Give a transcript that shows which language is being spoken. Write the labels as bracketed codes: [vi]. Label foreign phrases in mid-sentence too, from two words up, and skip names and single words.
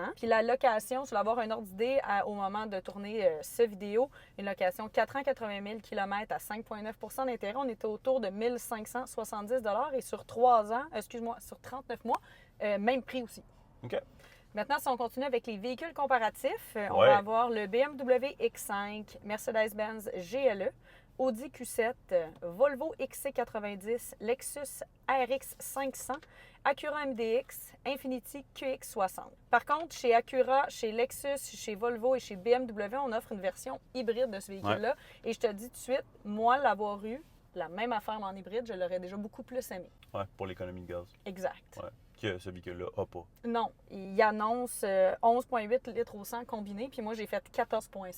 [fr] Puis la location, je vais avoir un ordre d'idée au moment de tourner cette vidéo, une location 4 ans, 80 000 km à 5,9 d'intérêt. On était autour de 1 570 et sur 3 ans, sur 39 mois, même prix aussi. OK. Maintenant, si on continue avec les véhicules comparatifs, on Ouais. va avoir le BMW X5, Mercedes-Benz GLE, Audi Q7, Volvo XC90, Lexus RX 500, Acura MDX, Infiniti QX60. Par contre, chez Acura, chez Lexus, chez Volvo et chez BMW, on offre une version hybride de ce véhicule-là. Et je te dis tout de suite, moi, l'avoir eu, la même affaire mais en hybride, je l'aurais déjà beaucoup plus aimé. Ouais, pour l'économie de gaz. Exact. Ouais. Que ce véhicule-là n'a pas. Non, il annonce 11,8 litres au 100 combiné, puis moi, j'ai fait 14,5.